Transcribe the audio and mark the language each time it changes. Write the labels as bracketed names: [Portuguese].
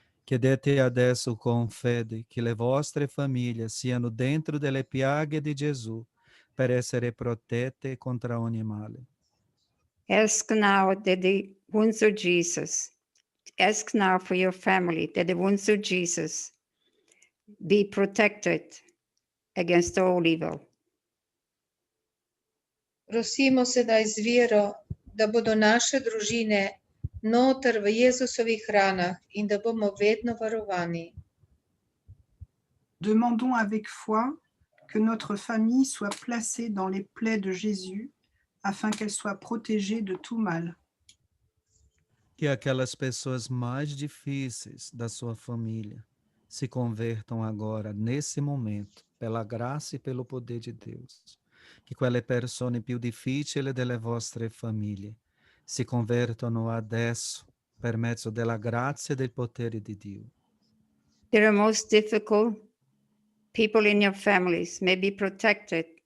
[Italian] Chiedete adesso con fede che le vostre famiglie siano dentro delle piaghe di Gesù, per essere protette contra ogni male. [English] Ask now that the wounds of Jesus, ask now for your family that the wounds of Jesus be protected against all evil. [Slovenian] Prosimo sedaj z vero, da bodo naše družine noter v Jezusovih ranah in da bomo vedno varovani. [French] Demandons avec foi que notre famille soit placée dans les plaies de Jésus afin qu'elle soit protégée de tout mal. [Portuguese] Que aquelas pessoas mais difíceis da sua família se convertam agora, nesse momento, pela graça e pelo poder de Deus. [Italian] Que quelle persone più difficili delle vostre famiglie si convertano adesso per mezzo della grazia e del potere di Dio. [English] The most difficult people in your families may be protected.